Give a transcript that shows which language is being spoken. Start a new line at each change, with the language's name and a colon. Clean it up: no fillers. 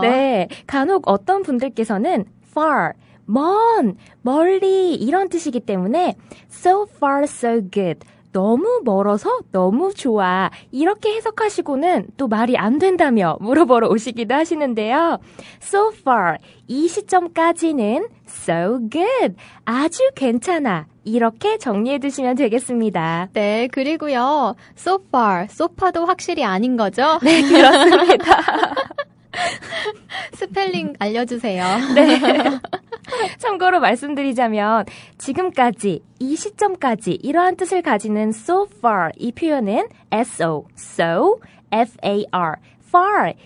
Korean: 네, 간혹 어떤 분들께서는 far, 멀리 이런 뜻이기 때문에
English: so far, so good.
Korean: 너무 멀어서 너무 좋아. 이렇게 해석하시고는 또 말이 안 된다며 물어보러 오시기도 하시는데요.
English: So far,
Korean: 이 시점까지는
English: so good.
Korean: 아주 괜찮아. 이렇게 정리해 두시면 되겠습니다. 네, 그리고요.
English: so far,
Korean: sofa도 확실히 아닌 거죠? 네, 그렇습니다. 스펠링 알려주세요. 네. 참고로 말씀드리자면 지금까지, 이 시점까지 이러한 뜻을 가지는
English: so far
Korean: 이 표현은
English: so, so, far, far.